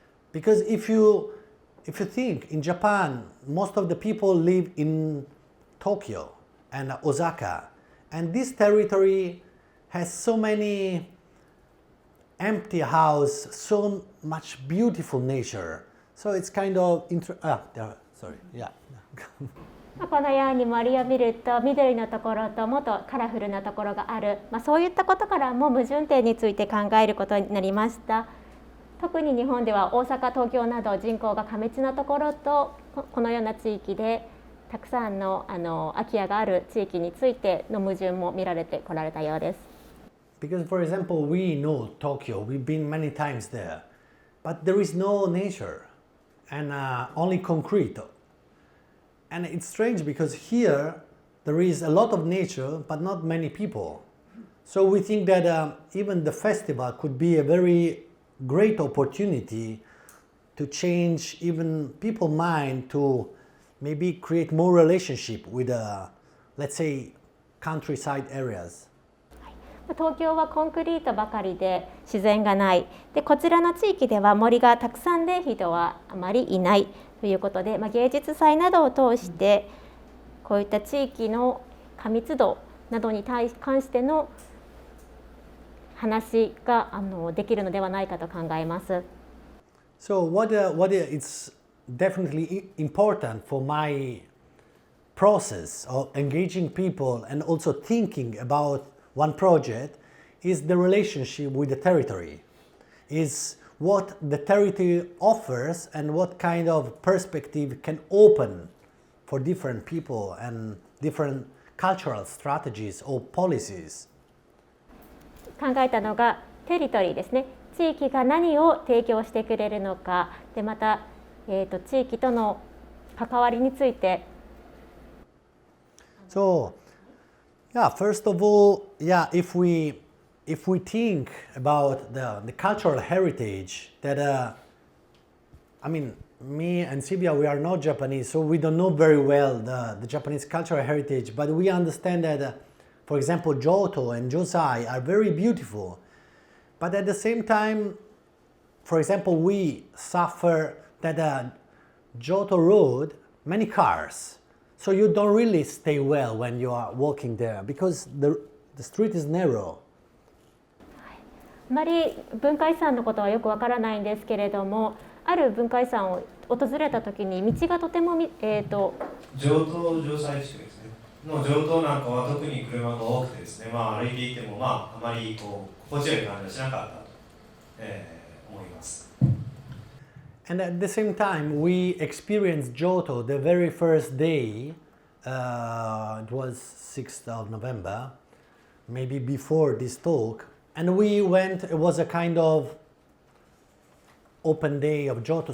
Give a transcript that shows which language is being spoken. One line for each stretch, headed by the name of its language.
English: Because if you think in Japan, most of the people live in Tokyo and Osaka, and this territory has so many empty houses, so much beautiful nature. So it's kind of sorry, yeah.
Japanese: このように森を見ると緑のところともっとカラフルなところがある、そういったことからも矛盾点について考えることになりました。特に日本では大阪、東京など人口が過密なところとこのような地域でたくさんの空き家がある地域についての矛盾も見られてこられたようです。
English: Because for example, we know Tokyo, we've been many times there, but there is no nature and only concrete. And it's strange because here there is a lot of nature but not many people. So we think that even the festival could be a very great opportunity to change even people's mind to maybe create more relationship with let's say countryside areas.
Japanese: 東京はコンクリートばかりで自然がない。でこちらの地域では森がたくさんで人はあまりいないということで、芸術祭などを通してこういった地域の過密度などに関しての話ができるのではないかと考えます。
English: So what it's definitely important for my process of engaging people and also thinking about one project is the relationship with the territory, is what the territory offers and what kind of perspective can open for different people and different cultural strategies or policies.
Japanese: 考えたのがテリトリーですね。地域が何を提供してくれるのか、でまた、地域との関わりについて。
English: So, yeah, first of all, yeah, if we think about the cultural heritage that, I mean, me and SILVIA, we are not Japanese, so we don't know very well the Japanese cultural heritage, but we understand that, for example, Johto and Josai are very beautiful. But at the same time, for example, we suffer that Johto Road, many cars. So you don't really stay well when you are walking there because the street is narrow.
Japanese: あまり文化遺産のことはよくわからないんですけれども、ある文化遺産を訪れたときに道がとても上東城西地区ですね。の上東なんかは特に車が多くてですね、歩いていてもあまり心地よい感じはしなかったと、思います。
English: And at the same time, we experienced Johto the very first day. It was 6th of November, maybe before this talk. And we went, it was a kind of open day of Johto.